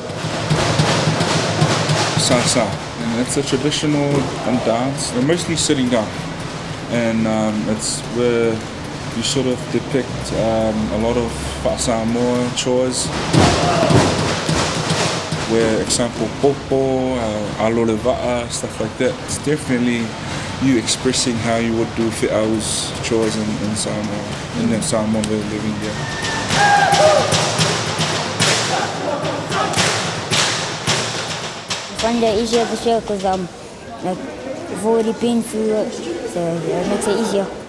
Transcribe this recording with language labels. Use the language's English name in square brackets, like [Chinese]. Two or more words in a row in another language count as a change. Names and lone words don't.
[English] Sasa, and it's a traditional dance. They're mostly sitting down, and it's where you sort of depict a lot of [Samoan] Fa Samoa [English] chores. Where example [Samoan] popo, alole va'a, [English] stuff like that. It's definitely you expressing how you would do fi'au's chores in Samoa, in the Samoan way of living here. I find it easier this year because we've already been through it, so it makes it easier.